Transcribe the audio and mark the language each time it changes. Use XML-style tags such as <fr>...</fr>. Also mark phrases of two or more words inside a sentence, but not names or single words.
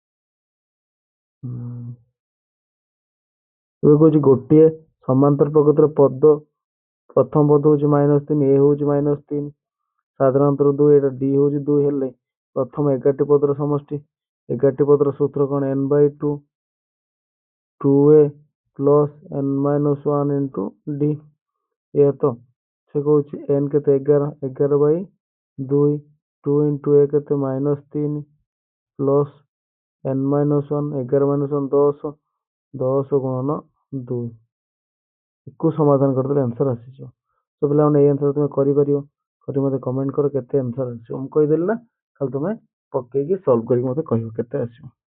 <or>ଏବେ କହୁଛି ଗୋଟିଏ ସମାନ୍ତର ପ୍ରକୃତିର ପଦ ପ୍ରଥମ ପଦ ହଉଛି ମାଇନସ୍ 3 ଏ ହଉଛି ମାଇନସ୍ 3 ସାଧାରଣତଃ 2 ଏଇଟା d ହଉଛି 2 ହେଲେ ପ୍ରଥମ 11ଟି ପଦର ସମଷ୍ଟି 11ଟି ପଦର ସୂତ୍ର କଣ</or> <en>n by 2 2a plus n minus 1 into d</en> <or>ଏଇଆ ତ ସେ କହୁଛି n କେତେ</or> <en>11 by 2 2 into a</en> <or>କେତେ</or> <en>minus 3 plus n minus 1 11 minus 1 10 10</en> <or>ଗୁଣନ 2 କୁ ସମାଧାନ କରିଦେଲେ ଆନ୍ସର ଆସିଯିବ। ତ ପିଲାମାନେ ଏଇ ଆନ୍ସର ତୁମେ କରିପାରିବ କରି ମତେ କମେଣ୍ଟ କର କେତେ ଆନ୍ସର ଆସିବ। ମୁଁ କହିଦେଲି ନା ଖାଲି ତୁମେ ପକେଇକି ସଲ୍ଭ କରିକି ମତେ କହିବ କେତେ ଆସିବ।</or>